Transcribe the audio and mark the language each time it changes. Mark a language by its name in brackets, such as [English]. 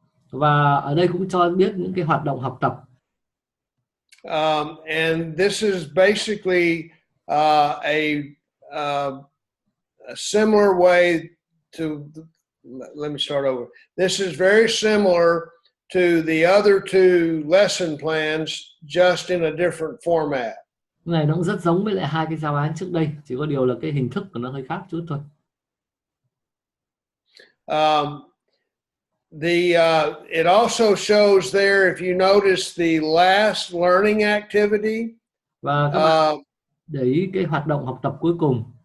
[Vietnamese] Và ở đây cũng cho biết những cái hoạt động học tập. [English] And this is basically a similar way to, let me start over. This is very similar to the other two lesson plans, just in a different format. [Vietnamese] Này nó cũng rất giống với lại hai cái giáo án trước đây, chỉ có điều là cái hình thức của nó hơi khác chút thôi. [English] It also shows there, if you notice the last learning activity. [Vietnamese] Và các bạn để ý cái hoạt động học tập cuối cùng.